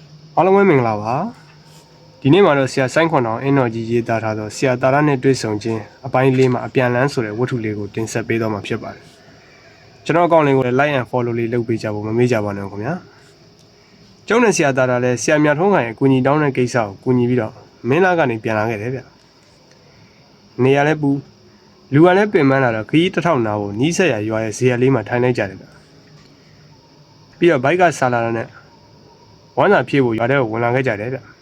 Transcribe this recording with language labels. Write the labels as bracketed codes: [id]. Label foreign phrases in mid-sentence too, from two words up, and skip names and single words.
[my] အားလုံးပဲမင်္ဂလာပါဒီနေ့မှာတော့ဆရာဆိုင်းခွန်အောင်အင်းတော်ကြီးရေးသားထားသောဆရာတာရနဲ့တွေ့ဆုံခြင်းအပိုင်းလေးမှာအ ပြန်လန်းဆိုတဲ့ဝတ္ထုလေးကိုတင်ဆက်ပေးတော့မှာဖြစ်ပါတယ်ကျွန်တော်အကောင့်လေးကိုလည်း [en] like and follow [my] လေးလုပ်ပေးကြဖို့မမေ့ကြပါနဲ့ခင်ဗျာကျောင်းနဲ့ဆရာတာရလည်းဆရာမြတ်ထုံးခိုင်အကူညီတောင်းတဲ့ကိစ္စကိုကူညီပြီးတော့မင်းသားကနေပြန်လာခဲ့တယ်ဗျနေရာလည်းပူလူကလည်းပင်ပန်းလာတော့ခရီးတစ်ထောင်နာကိုနီးစက်ရရွာရဲ့ဇေယျလေးမှာထိုင်လိုက်ကြတယ်ဗျပြီးတော့ဘိုက်ကဆာလာတဲ့ဝမ်းသာဖြည့်ဖို့ရွာထဲကိုဝင်လာခဲ့ကြတယ်ဗျ